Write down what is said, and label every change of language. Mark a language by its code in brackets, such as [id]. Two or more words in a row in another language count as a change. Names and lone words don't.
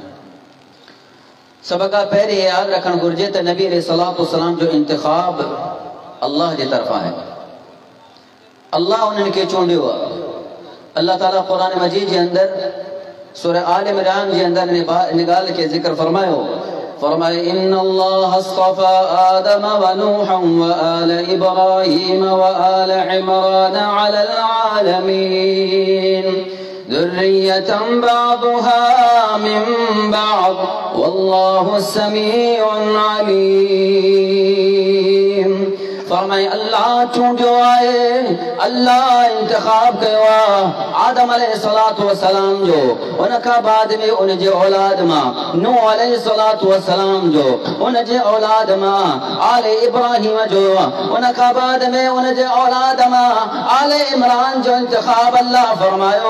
[sd] सभ खां पहिरीं यादि रखणु घुरिजे त नबी [ar] عليه الصلاة والسلام [sd] जो इंतिख़ाब अल्लाह जे तरफ़ां आहे। अल्लाह उन्हनि खे चूंडियो आहे। अल्लाह ताला क़ुरान मजीद जे अंदरि सूरह आल इमरान जे अंदरि इन ॻाल्हि खे ज़िक्र फरमायो। [ar] फरमाए إن الله اصطفى آدم ونوحا وآل إبراهيم وآل عمران على العالمين ذرية بعضها من بعض والله سميع عليم. [sd] फरमाए अल्लाह चूंडियो आहे, अल्लाह इंतिखाब कयो आहे आदम [ar] عليه الصلاة والسلام [sd] जो, उन खां बाद में उन जे औलाद मां नूह [ar] عليه الصلاة والسلام [sd] जो, उन जे औलाद मां आल इब्राहीम जो, उन खां बाद में उन जे औलाद मां आल इमरान जो इंतिखाब अल्लाह फरमायो।